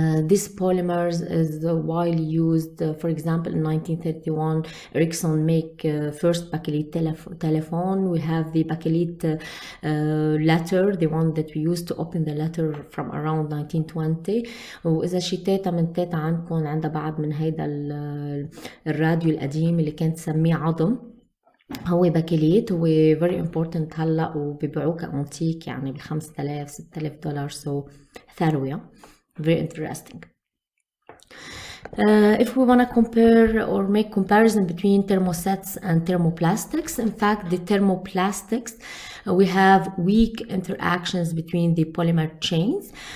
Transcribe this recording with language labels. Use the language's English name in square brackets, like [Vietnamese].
[English] This polymers is widely used. For example, in 1931, Ericsson make first bakelite telephone. We have the bakelite letter, the one that we used to open the letter from around 1920. [Arabic] وإذا شي تيتا من تيتا عندكم عندها بعد من هيدا الراديو القديم اللي كانت تسميه عظم، هو باكليت، هو [English] very important [Arabic] هلا وبيبيعوه كأنتيك يعني ب$5000 $6000. [English] so [Arabic] ثروة. [English] Very interesting. If we want to compare or make comparison between thermosets and thermoplastics, in fact the thermoplastics we have weak interactions between the polymer chains.